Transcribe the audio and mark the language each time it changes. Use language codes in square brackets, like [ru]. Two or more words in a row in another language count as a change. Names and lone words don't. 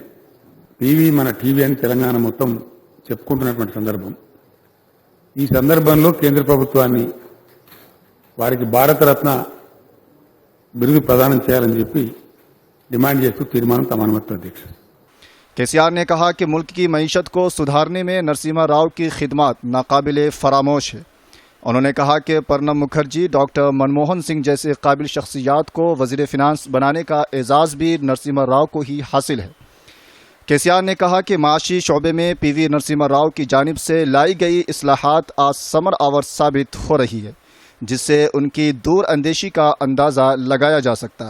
[te] PV మన టీవీ అని తెలంగాణ మొత్తం చెప్పుకుంటున్నటువంటి సందర్భం। ఈ సందర్భంలో కేంద్ర ప్రభుత్వాన్ని వారికి భారతరత్న బిరుదు ప్రదానం చేయాలని చెప్పి డిమాండ్ చేస్తూ తీర్మానం తమ అనుమతితో అధ్యక్ష। [ur] KCR نے کہا کہ ملک کی معیشت کو سدھارنے میں نرسمہا راؤ کی خدمات ناقابل فراموش ہے۔ انہوں نے کہا کہ پرنب مکھرجی، ڈاکٹر منموہن سنگھ جیسے قابل شخصیات کو وزیر فینانس بنانے کا اعزاز بھی نرسمہا راؤ کو ہی حاصل ہے۔ KCR نے کہا کہ معاشی شعبے میں PV نرسمہا راؤ کی جانب سے لائی گئی اصلاحات آج ثمر آور ثابت ہو رہی ہے، جس سے ان کی دور اندیشی کا اندازہ لگایا جا سکتا ہے۔